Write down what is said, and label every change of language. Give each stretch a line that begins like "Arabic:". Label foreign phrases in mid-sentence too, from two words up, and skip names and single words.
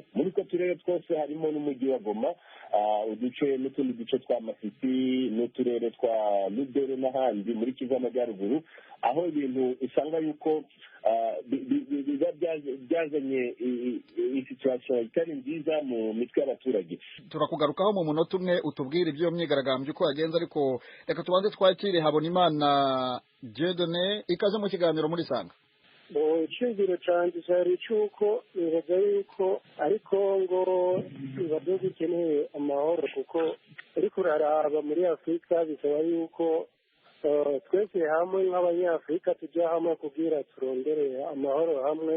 Kinyarwanda: Muri ko turere twose harimo n'umujyi wa Goma, uduce n'utundi duce twa Masisi n'uturere twa Lubero n'ahandi muri Kivu y'Amajyaruguru, aho ibintu usanga yuko byazanye situation itari nziza mu mitwe y'abaturage. Turakugarukaho mu munota umwe utubwire ibyo myigaragambyo uko yagenze, ariko reka tubanze twakire Habonimana Dieudonné, ikaze mu kiganiro muri Sanga.
Rundi: Icyumviro cyanjye cyari cy'uko bibaza yuko ari Kongo ibyo bikeneye amahoro, kuko ariko uraraba muri Afurika bisaba yuko twese hamwe nk'abanyafurika tujya hamwe kugira turondere amahoro hamwe.